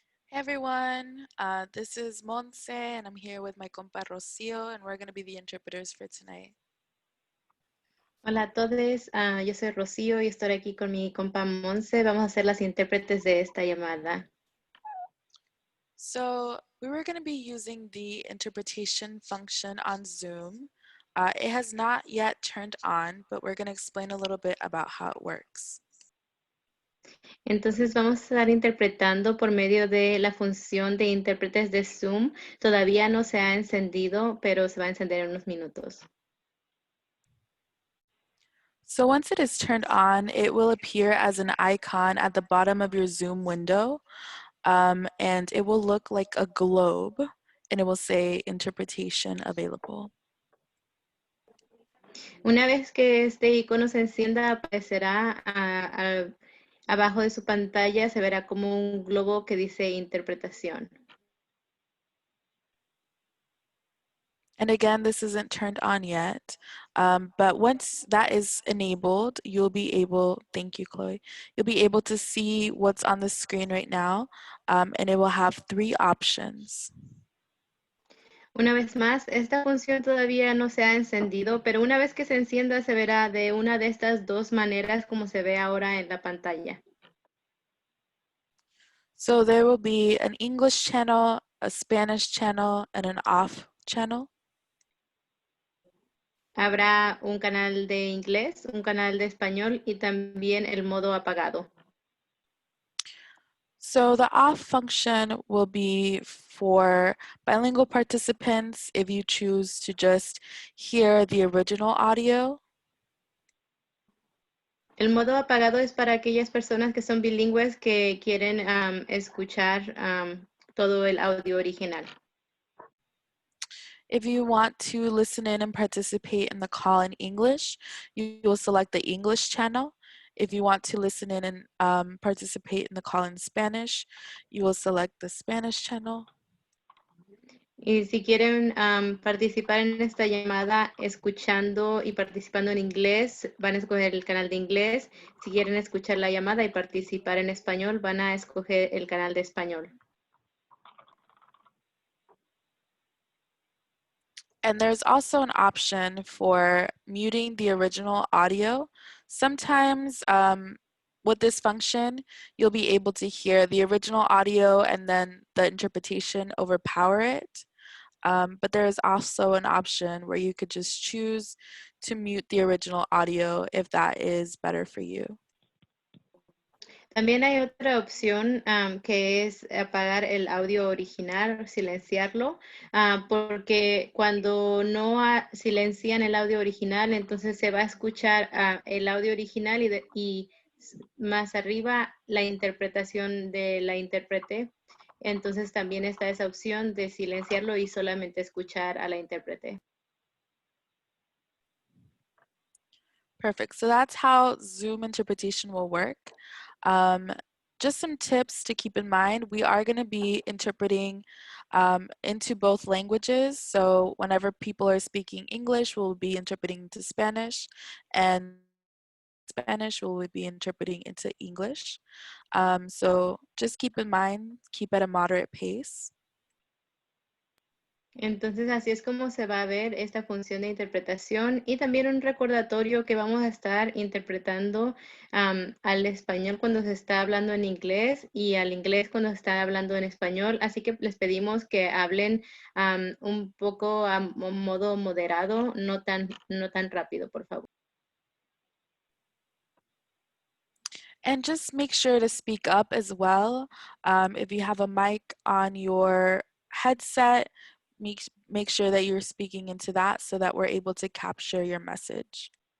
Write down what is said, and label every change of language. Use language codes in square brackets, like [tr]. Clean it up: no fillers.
[en] Hey everyone, this is Monse and I'm here with my compa Rocio and we're going to be the interpreters for tonight. [es] Hola a todos, yo soy Rocío y estoy aquí con mi compa Monse. Vamos a ser las intérpretes de esta llamada. [en] So we were going to be using the interpretation function on Zoom. It has not yet turned on, but we're going to explain a little bit about how it works. [es] Entonces vamos a estar interpretando por medio de la función de intérpretes de Zoom. Todavía no se ha encendido, pero se va a encender en unos minutos. [en] So once it is turned on, it will appear as an icon at the bottom of your Zoom window, and it will look like a globe, and it will say interpretation available. [es] Una vez que este icono se encienda, aparecerá abajo de su pantalla, se verá como un globo que dice interpretación. [en] And again, this isn't turned on yet, but once that is enabled, you'll be able, thank you, Chloe, you'll be able to see what's on the screen right now, and it will have 3 options. [es] Una vez más, esta función todavía no se ha encendido, pero una vez que se encienda se verá de una de estas 2 maneras como se ve ahora en la pantalla. [en] So there will be an English channel, a Spanish channel, and an off channel. [es] Habrá un canal de inglés, un canal de español y también el modo apagado. [en] So the off function will be for bilingual participants if you choose to just hear the original audio. [es] El modo apagado es para aquellas personas que son bilingües que quieren escuchar todo el audio original. [en] If you want to listen in and participate in the call in English, you will select the English channel. If you want to listen in and participate in the call in Spanish, you will select the Spanish channel. [es] Y si quieren participar en esta llamada escuchando y participando en inglés, van a escoger el canal de inglés. Si quieren escuchar la llamada y participar en español, van a escoger el canal de español. [en] And there's also an option for muting the original audio. Sometimes with this function, you'll be able to hear the original audio and then the interpretation overpower it. But there is also an option where you could just choose to mute the original audio if that is better for you. [es] También hay otra opción que es apagar el audio original, silenciarlo, porque cuando no silencian el audio original, entonces se va a escuchar el audio original y más arriba la interpretación de la intérprete. Entonces también está esa opción de silenciarlo y solamente escuchar a la intérprete. [en] Perfect. So that's how Zoom interpretation will work. Just some tips to keep in mind. We are going to be interpreting into both languages. So whenever people are speaking English, we'll be interpreting into Spanish, and Spanish we'll be interpreting into English. So just keep in mind, keep at a moderate pace. [es] Entonces, así es como se va a ver esta función de interpretación y también un recordatorio que vamos a estar interpretando al español cuando se está hablando en inglés y al inglés cuando se está hablando en español. Así que les pedimos que hablen un poco a modo moderado, no tan rápido, por favor. [en] And just make sure to speak up as well. If you have a mic on your headset, make sure that you're speaking into that so that we're able to capture your message.